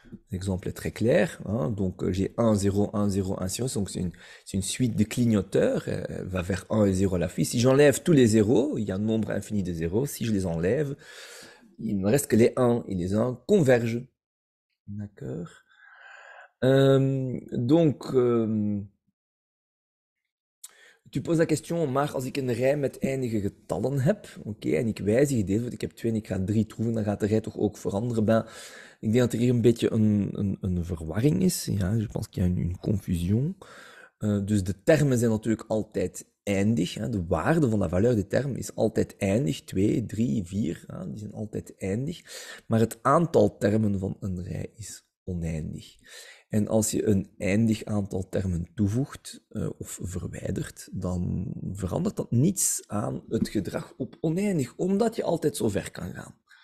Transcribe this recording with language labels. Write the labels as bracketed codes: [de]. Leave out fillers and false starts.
[fr] L'exemple est très clair, hein, donc j'ai 1, 0, 1, 0, 1, 0, donc c'est une suite de clignoteurs, elle va vers 1 et 0 à la fin. Si j'enlève tous les zéros, il y a un nombre infini de zéros, si je les enlève, il ne me reste que les 1, et les 1 convergent. D'accord. Donc, tu poses la question, [nl] maar als ik een rij met eindige getallen heb, oké, en ik wijzig deze, want ik heb 2 en ik ga 3 toevoegen, dan gaat de rij toch ook veranderen. Ben, ik denk dat er hier een beetje een verwarring is. [fr] Ja, je pense qu'il y a une confusion. [nl] Dus de termen zijn natuurlijk altijd eindig. Hè. De waarde van de valeur de term is altijd eindig. 2, 3, 4, hè, die zijn altijd eindig. Maar het aantal termen van een rij is oneindig. En als je een eindig aantal termen toevoegt of verwijdert, dan verandert dat niets aan het gedrag op oneindig, omdat je altijd zo ver kan gaan.